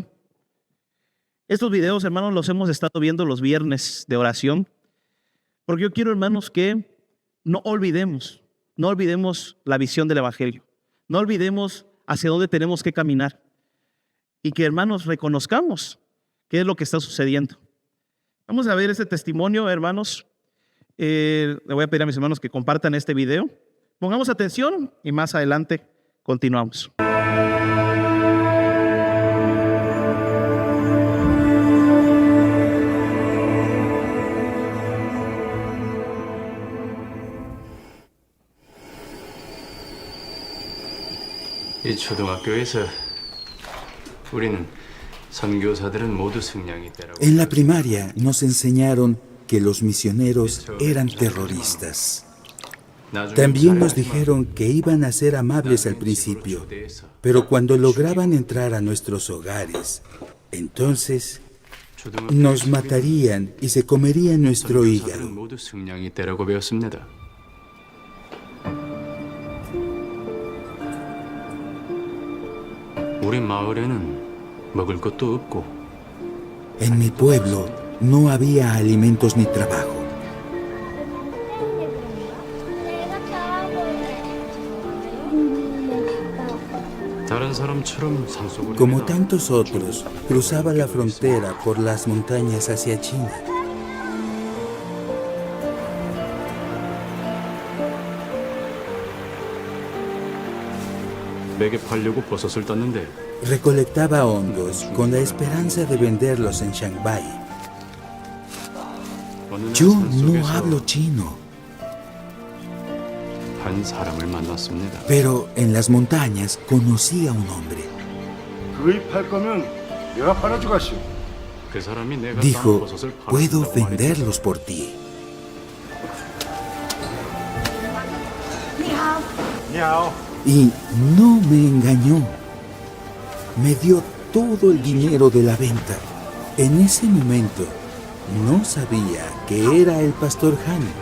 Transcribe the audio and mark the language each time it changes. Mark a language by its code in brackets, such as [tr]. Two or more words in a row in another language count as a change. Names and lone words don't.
[es] Estos videos, hermanos, los hemos estado viendo los viernes de oración, porque yo quiero, hermanos, que no olvidemos la visión del evangelio, no olvidemos hacia dónde tenemos que caminar, y que, hermanos, reconozcamos qué es lo que está sucediendo. Vamos a ver este testimonio, hermanos. Le voy a pedir a mis hermanos que compartan este video. Pongamos atención y más adelante continuamos. [ko] 이 초등학교에서 우리는 선교사들은 모두 승냥이 떼라고. [es] En la primaria nos enseñaron que los misioneros eran terroristas. También nos dijeron que iban a ser amables al principio, pero cuando lograban entrar a nuestros hogares, entonces nos matarían y se comerían nuestro hígado. [ko] 모두 승냥이 떼라고 배웠습니다. 우리 마을에는 먹을 것도 없고. [es] En mi pueblo no había alimentos ni trabajo. [ko] 다른 사람처럼 산속으로. [es] Como tantos otros, cruzaba la frontera por las montañas hacia China. [ko] 매개 팔려고 버섯을 땄는데. [es] Recolectaba hongos con la esperanza de venderlos en Shanghái. Yo no hablo chino, [ko] 한 사람을 만났습니다. [es] pero en las montañas conocí a un hombre. [ko] 구입할 거면 내가 팔아주겠소. 그 사람이 내가 딴 [es] Dijo, [ko] 버섯을 [es] puedo [ko] 팔아준다고 말했다. [es] venderlos por ti. Y no me engañó. Me dio todo el dinero de la venta. En ese momento, no sabía que era el pastor Han.